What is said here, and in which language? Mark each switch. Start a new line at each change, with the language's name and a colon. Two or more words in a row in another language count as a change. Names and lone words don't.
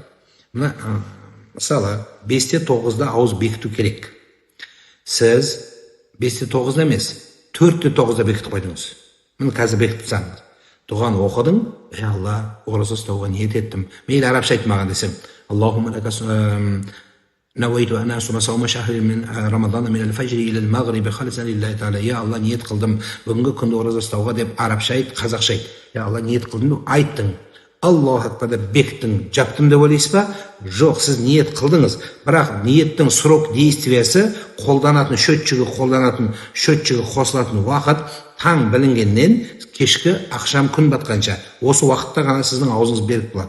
Kazakh: Мына мысалы, 5-те 9-да ауыз бекіту керек. Сіз 5-те 9-да емес, 4-те 9-да бекітіп қойдыңыз. Мені қазір бекітіп тастаңыз. Дұғаны оқыдың, Алла, ораза ұстауға ниет еттім. Мейлі арабша айтмаған десем,
Arabic: Аллахумма نويت أن أصوم صوم شهر من رمضان من الفجر إلى المغرب خالصا لله تعالى. يا الله
Kazakh: ниет қылдым. Бүгінгі күнді ораза ұстауға деп арабша айт, қазақша айт.
Arabic: يا الله
Kazakh: ниет қылдым, айттың.
Arabic: الله أكبر
Kazakh: деп бектің, жаптым деп ойлайсыз ба? Жоқ, сіз ниет қылдыңыз. Бірақ ниеттің
Russian: срок действиясы
Kazakh: қолданатын, счетчігі қосылатын уақыт таң білінгеннен кешкі ақшам күн батқанша осы уақытта ғана сіздің аузыңыз берік болады.